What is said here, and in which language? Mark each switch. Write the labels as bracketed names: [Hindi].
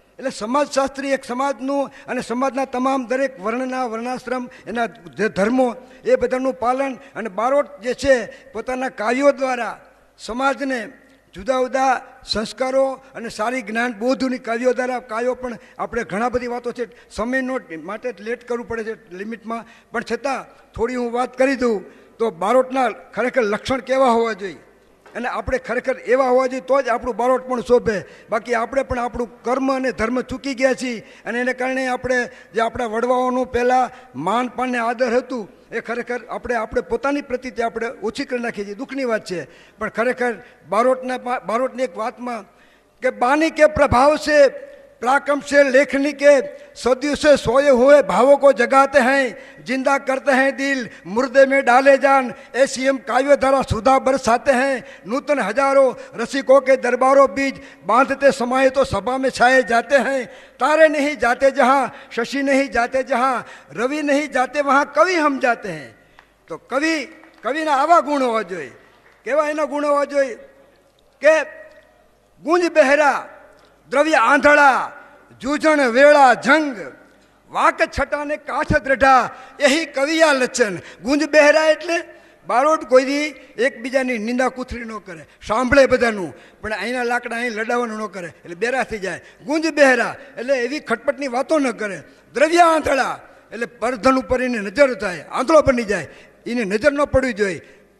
[Gujarati] એટલે સમાજશાસ્ત્રી એક સમાજનું અને સમાજના તમામ દરેક વર્ણના વર્ણાશ્રમ એના જે ધર્મો એ બધાનું પાલન, અને બારોટ જે છે પોતાના કાવ્યો દ્વારા સમાજને જુદા જુદા સંસ્કારો અને સારી જ્ઞાન બોધોની કાવ્યો દ્વારા કાવ્યો પણ આપણે ઘણા બધી વાતો છે, સમયનો માટે લેટ કરવું પડે છે લિમિટમાં, પણ છતાં થોડી હું વાત કરી દઉં તો બારોટના ખરેખર લક્ષણ કેવા હોવા જોઈએ અને આપણે ખરેખર એવા હોવા જોઈએ તો જ આપણું બારોટ પણ શોભે. બાકી આપણે પણ આપણું કર્મ અને ધર્મ ચૂકી ગયા છીએ, અને એને કારણે આપણે જે આપણા વડવાઓનું પહેલાં માન પાનને આદર હતું એ ખરેખર આપણે પોતાની પ્રતિ આપણે ઓછી કરી નાખીએ છીએ. દુઃખની વાત છે. પણ ખરેખર બારોટની એક વાતમાં કે બાની કે પ્રભાવ છે [Hindi] पराक्रम से लेखनी के सदियों से सोए हुए भावों को जगाते हैं, जिंदा करते हैं दिल, मुर्दे में डाले जान, ऐसी हम काव्य धारा सुधा बरसाते हैं. नूतन हजारों रसिकों के दरबारों बीच बांधते समाये तो सभा में छाए जाते हैं. तारे नहीं जाते जहाँ, शशि नहीं जाते जहाँ, रवि नहीं जाते वहाँ कवि हम जाते हैं. [Gujarati] तो कविना आवा गुण होवा जोईए. केवा एना गुण होवा जोईए के गुंज बहेरा, द्रव्य आंधड़ा, जूझण वेड़ा जंग, वाक छटा ने काठ द्रढ़ा, यही कविया लक्षण. गुंज बहेरा એટલે બારોટ કોઈ દી એકબીજાની નિંદા કૂથરી ન કરે, સાંભળે બધાનું, પણ અહીંના લાકડા અહીં લડાવવાનું ન કરે એટલે બેરા થઈ જાય. ગુંજ બહેરા એટલે એવી ખટપટની વાતો ન કરે. દ્રવ્ય આંધળા એટલે પરધન ઉપર એને નજર થાય, આંધળો બની જાય, એને નજર ન પડવી જોઈએ.